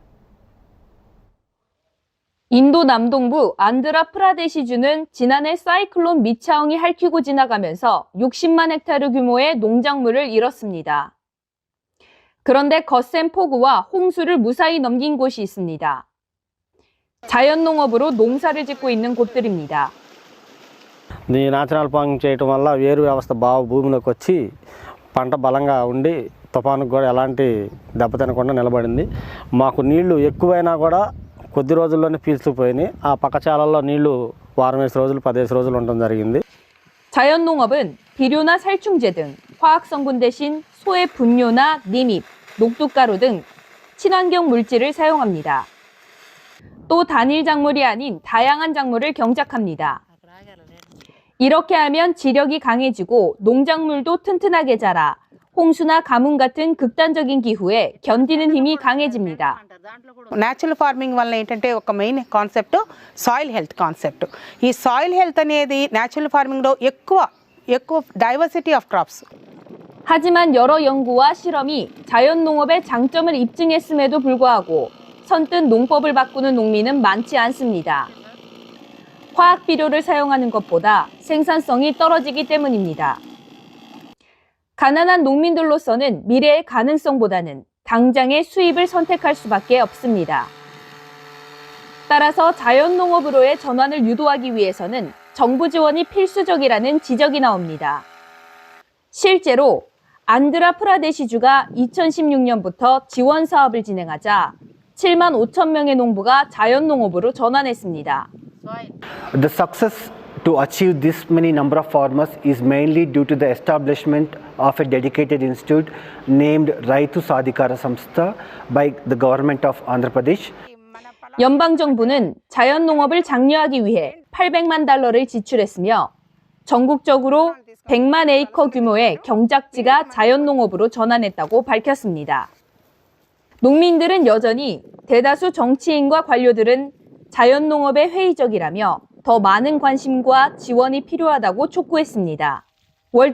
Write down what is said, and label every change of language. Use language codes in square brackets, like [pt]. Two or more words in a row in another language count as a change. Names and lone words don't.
[ko] 인도 남동부 안드라프라데시주는 지난해 사이클론 미차옹이 핥히고 지나가면서 60만 헥타르 규모의 농작물을 잃었습니다. 그런데 거센 폭우와 홍수를 무사히 넘긴 곳이 있습니다. 자연농업으로 농사를 짓고 있는 곳들입니다. [te] ఈ [en] natural farming [te] చేయడం వల్ల వేరు వ్యవస్థ బాగా భూమిలోకి వచ్చి పంట బలంగా ఉండి తుఫానుకు కూడా ఎలాంటి దెబ్బ తినకుండా నిలబడింది. మాకు నీళ్లు ఎక్కువైనా కూడా కొద్ది రోజుల్లోనే పీల్చుకుపోయినాయి. ఆ పక్క చాలల్లో నీళ్లు వారం 10 రోజులు 15 రోజులు ఉండడం జరిగింది. [ko] 자연농업은 비료나 살충제 등 화학성분 대신 소의 분뇨나 님입, 녹두가루 등 친환경 물질을 사용합니다. 또 단일 작물이 아닌 다양한 작물을 경작합니다. 이렇게 하면 지력이 강해지고 농작물도 튼튼하게 자라 홍수나 가뭄 같은 극단적인 기후에 견디는 힘이 강해집니다. [en] natural farming [te] వల్ల ఏంటంటే ఒక [en] main concept soil health concept. ఈ soil health అనేది natural farming ఎక్కువ diversity of crops. [ko] 하지만 여러 연구와 실험이 자연농업의 장점을 입증했음에도 불구하고 선뜻 농법을 바꾸는 농민은 많지 않습니다. 화학 비료를 사용하는 것보다 생산성이 떨어지기 때문입니다. 가난한 농민들로서는 미래의 가능성보다는 당장의 수입을 선택할 수밖에 없습니다. 따라서 자연농업으로의 전환을 유도하기 위해서는 정부 지원이 필수적이라는 지적이 나옵니다. 실제로 안드라프라데시주가 2016년부터 지원 사업을 진행하자 7만 5천 명의 농부가 자연농업으로 전환했습니다. [en] The success to achieve this many number of farmers is mainly due to the establishment of a dedicated institute named Raitu Sadhikara Samstha by the government of Andhra Pradesh. [ko] 연방정부는 자연농업을 장려하기 위해 $800만 달러를 지출했으며 전국적으로 100만 에이커 규모의 경작지가 자연농업으로 전환했다고 밝혔습니다. 농민들은 여전히 대다수 정치인과 관료들은 자연농업에 회의적이라며 더 많은 관심과 지원이 필요하다고 촉구했습니다.